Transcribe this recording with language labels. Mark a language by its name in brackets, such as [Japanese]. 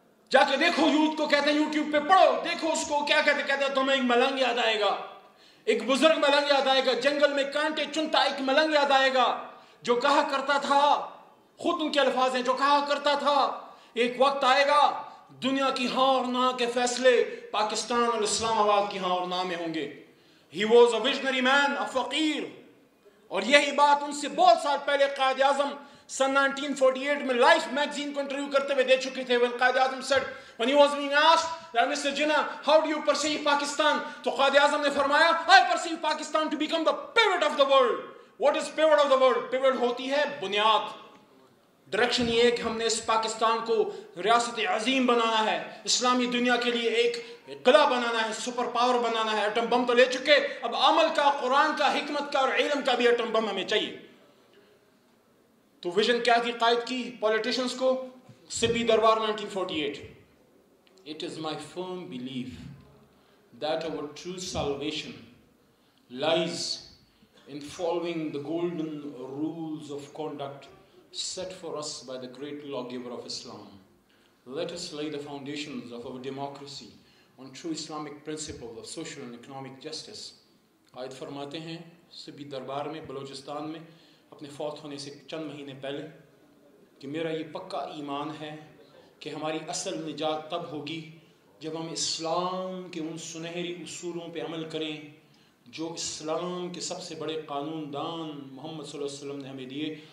[Urdu] جا کے دیکھو یوتھ کو, کہتے ہیں یوٹیوب پہ پڑھو, دیکھو اس کو کیا کہتے ہیں تمہیں ایک ملنگ یاد آئے گا, ایک بزرگ ملنگ یاد آئے گا, جنگل میں کانٹے چنتا ایک ملنگ یاد آئے گا, جو کہا کرتا تھا, خود ان کے الفاظ ہیں, جو کہا کرتا تھا ایک وقت آئے گا دنیا کی ہاں اور نہ کے فیصلے پاکستان اور اسلام آباد کی ہاں اور نہ میں ہوں گے. [English] He was a visionary man, a fakir. [Urdu] اور یہی بات ان سے بہت سال پہلے قائد اعظم سن 1948 میں لائف میگزین کو انٹرویو کرتے ہوئے دے چکے تھے. [English] when Quaid Azam said, when he was being asked that Mr. Jinnah, how do you perceive Pakistan, [Urdu] تو قائد اعظم نے فرمایا, [English] I perceive Pakistan to become the pivot of the world. What is pivot of the world? [Urdu] pivot ہوتی ہے بنیاد. Direction یہ ہے کہ ہم نے اس پاکستان کو ریاست عظیم بنانا ہے, اسلامی دنیا کے لیے ایک قلعہ بنانا ہے, سپر پاور بنانا ہے. ایٹم بم تو لے چکے, اب عمل کا, قرآن کا, حکمت کا اور علم کا بھی ایٹم بم ہمیں چاہیے. تو ویژن کیا تھی قائد کی پولیٹیشنز کو؟ سبی دربار 1948. [English] It is my firm belief that our true salvation lies in following the golden rules of conduct set for us by the great lawgiver of Islam. Let us lay the foundations of our democracy on true Islamic principles of social and economic justice. [Urdu] قائد فرماتے ہیں سبی دربار میں بلوچستان میں اپنے فوت ہونے سے چند مہینے پہلے کہ میرا یہ پکا ایمان ہے کہ ہماری اصل نجات تب ہوگی جب ہم اسلام کے ان سنہری اصولوں پہ عمل کریں جو اسلام کے سب سے بڑے قانون دان محمد صلی اللہ علیہ وسلم نے ہمیں دیے.